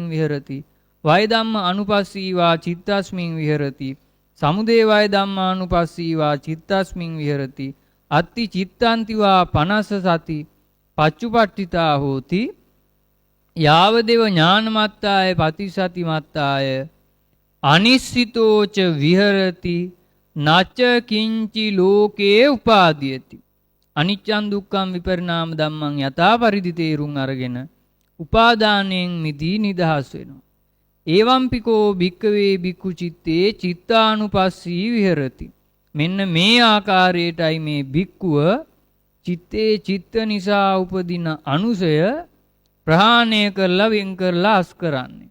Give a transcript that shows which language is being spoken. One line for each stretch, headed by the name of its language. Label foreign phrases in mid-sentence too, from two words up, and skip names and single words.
Pali: විහෙරති වය ධම්ම අනුපස්සී වා චිත්තස්මින් විහෙරති සමුදය වය ධම්මානුපස්සී වා චිත්තස්මින් විහෙරති අත්ති චිත්තන්ති වා පනස්ස සති පච්චුපට්ඨිතා හෝති යාවදේව ඥානමත්තාය පතිසති මත්තාය අනිස්සිතෝච විහෙරති නච කිංචි ලෝකේ උපාදීයති. අනිච්චං දුක්ඛං විපරිණාම ධම්මං
Sinhala: යථා පරිදි තේරුම් අරගෙන උපාදානයෙන් මිදී නිදහස් වෙනවා.
Pali: ඒවම්පිකෝ භික්කවේ භික්ඛු චිත්තේ චිත්තානුපස්සී විහෙරති.
Sinhala: මෙන්න මේ ආකාරයටයි මේ භික්ඛුව චිත්තේ චිත්ත නිසා උපදින අනුසය ප්‍රහාණය කරලා වෙන් කරලා අස් කරන්නේ.